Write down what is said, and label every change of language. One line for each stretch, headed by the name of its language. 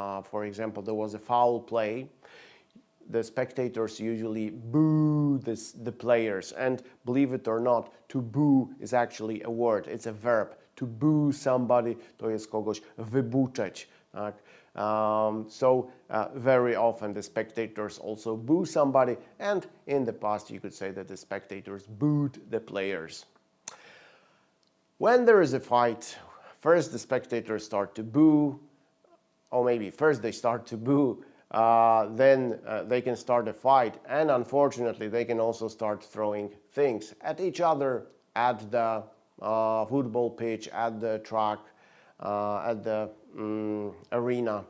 English: For example, there was a foul play. The spectators usually boo the players, and believe it or not, to boo is actually a word, it's a verb. To boo somebody,
Polish: to jest kogoś wybuczeć. Tak?
English: So very often the spectators also boo somebody, and in the past you could say that the spectators booed the players. When there is a fight, first the spectators start to boo, or maybe first they start to boo, then they can start a fight, and unfortunately they can also start throwing things at each other, at the football pitch, at the track, at the arena.